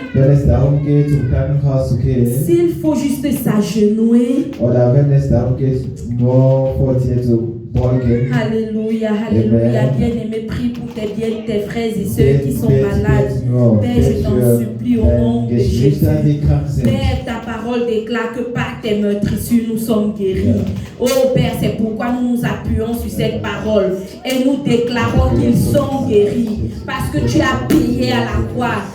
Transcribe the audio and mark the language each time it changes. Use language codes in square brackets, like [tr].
[de] wenn es darum geht, zum Krankenhaus zu gehen, [fr] s'il faut juste s'agenouiller, [de] oder wenn es darum geht, nur vor dir zu beugen, [fr] alléluia, alléluia, bien-aimé, prie pour tes frères et sœurs qui sont malades. Père, je t'en supplie au nom de Jésus. Père, ta parole déclare que par tes meurtrissures nous sommes guéris. Oh Père, c'est pourquoi nous nous appuyons sur cette parole et nous déclarons qu'ils sont guéris parce que tu as payé à la croix.